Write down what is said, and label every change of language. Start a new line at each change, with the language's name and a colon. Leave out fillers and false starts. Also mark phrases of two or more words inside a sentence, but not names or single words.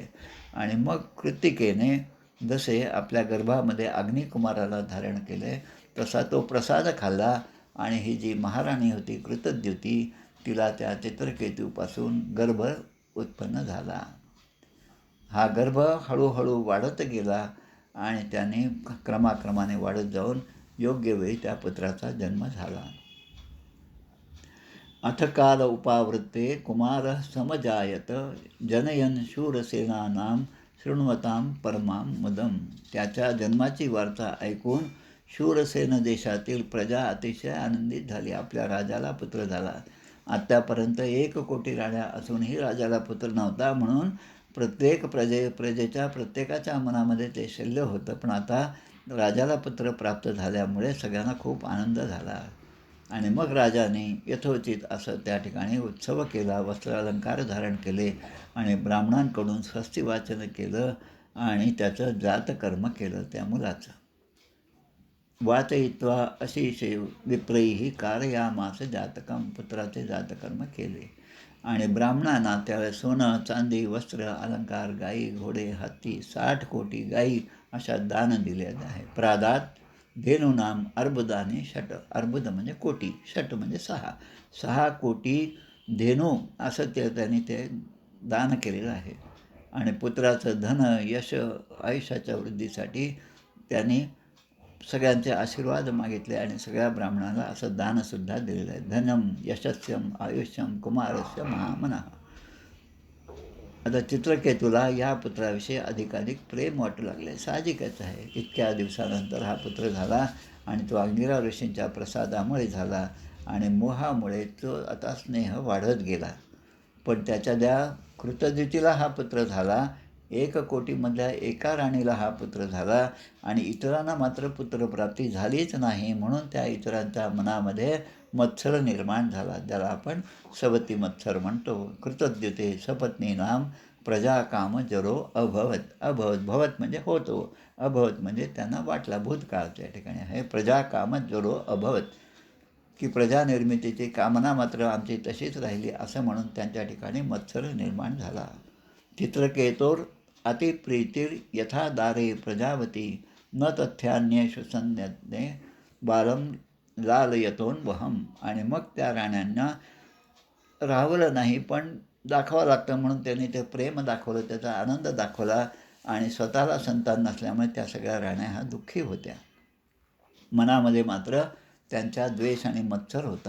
Marathi: आणि मग कृत्तिकेने जसे आपल्या गर्भामध्ये अग्निकुमाराला धारण केले तसा तो प्रसाद खाल्ला आणि ही जी महाराणी होती कृतद्युती तिला त्या चित्रकेतूपासून गर्भ उत्पन्न झाला. हा गर्भ हळूहळू वाढत गेला आणि त्याने क्रमाक्रमाने वाढत जाऊन योग्य वेळी त्या पुत्राचा जन्म झाला.
Sanskrit: अथ काल उपावृत्ते कुमार समजायत जनयन शूरसेनानां शृण्वतां परमां मुदम.
Marathi: त्याच्या जन्माची वार्ता ऐकून शूरसेन देशातील प्रजा अतिशय आनंदित झाली. आपल्या राजाला पुत्र झाला. आत्तापर्यंत 1,000,000 राण्या असूनही राजाला पुत्र नव्हता, म्हणून प्रत्येक प्रजेच्या प्रत्येकाच्या मनामध्ये ते शल्य होतं. पण आता राजाला पुत्र प्राप्त झाल्यामुळे सगळ्यांना खूप आनंद झाला. आणि मग राजाने यथोचित असं त्या ठिकाणी उत्सव केला, वस्त्रालंकार धारण केले आणि ब्राह्मणांकडून स्वस्ती वाचन केलं आणि त्याचं जातकर्म केलं त्या मुलाचं.
Sanskrit: वाचयित्वा अशिषे विप्रैः कारयामास जातकम.
Marathi: पुत्राचे जातकर्म केले आणि ब्राह्मणांना त्यावेळेस सोनं, चांदी, वस्त्र, अलंकार, गाई, घोडे, हत्ती, 60 कोटी गाई अशा दान दिलेले आहे.
Sanskrit: प्रादात धेनूनाम अर्बुदाने षट.
Marathi: अर्बुद म्हणजे कोटी, षट म्हणजे 6 कोटी धेनू असं त्यांनी ते दान केलेलं आहे. आणि पुत्राचं धन, यश, आयुष्याच्या वृद्धीसाठी त्यांनी सगळ्यांचे आशीर्वाद मागितले आणि सगळ्या ब्राह्मणाला असं दानसुद्धा दिलेलं आहे.
Sanskrit: धनम यशस्यम आयुष्यम कुमारस्य महामनः.
Marathi: आता चित्रकेतूला या पुत्राविषयी अधिकाधिक प्रेम वाटू लागले. साहजिकच आहे, इतक्या दिवसानंतर हा पुत्र झाला आणि तो अंगिरा ऋषींच्या प्रसादामुळे झाला आणि मोहामुळे तो आता स्नेह वाढत गेला. पण त्याच्या त्या कृतद्युतीला हा पुत्र झाला, 1,000,000मधल्या एका राणीला हा पुत्र झाला आणि इतरांना मात्र पुत्रप्राप्ती झालीच नाही. म्हणून त्या इतरांच्या मनामध्ये मत्सर निर्माण झाला, ज्याला आपण सवती मत्सर म्हणतो.
Sanskrit: कृतद्युते सपत्नीनाम प्रजा काम जरो अभवत. अभवत भवत
Marathi: म्हणजे होतो, अभवत म्हणजे त्यांना वाटला, भूतकाळ त्या ठिकाणी आहे.
Sanskrit: प्रजा काम जरो अभवत
Marathi: की प्रजानिर्मितीची कामना मात्र आमची तशीच राहिली असं म्हणून त्यांच्या ठिकाणी मत्सर निर्माण झाला.
Sanskrit: चित्रकेतोर अतिप्रीतीर यथा दारे प्रजावती न तथ्यान्येषु संज्ञे बालम लालयतोन वहम.
Marathi: आणि मग त्या राण्यांना राहवलं नाही, पण दाखवावं लागतं म्हणून त्यांनी ते प्रेम दाखवलं, त्याचा आनंद दाखवला आणि स्वतःला संतान नसल्यामुळे त्या सगळ्या राण्या ह्या दुःखी होत्या. मनामध्ये मात्र त्यांच्या द्वेष आणि मत्सर होता.